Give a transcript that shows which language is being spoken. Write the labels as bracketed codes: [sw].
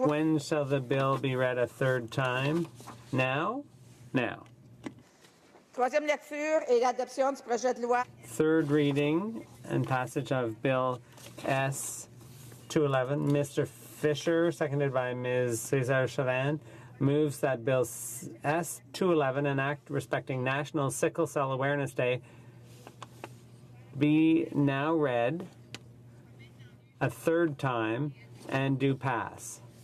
[en] When shall the bill be read a third time? Now? Now. [fr] troisième lecture et l'adoption du projet de loi. [en] Third reading and passage of Bill S-211. Mr. Fisher, seconded by Ms. Caesar-Chavannes, moves that Bill S-211, an act respecting National Sickle Cell Awareness Day, be now read a third time and do pass.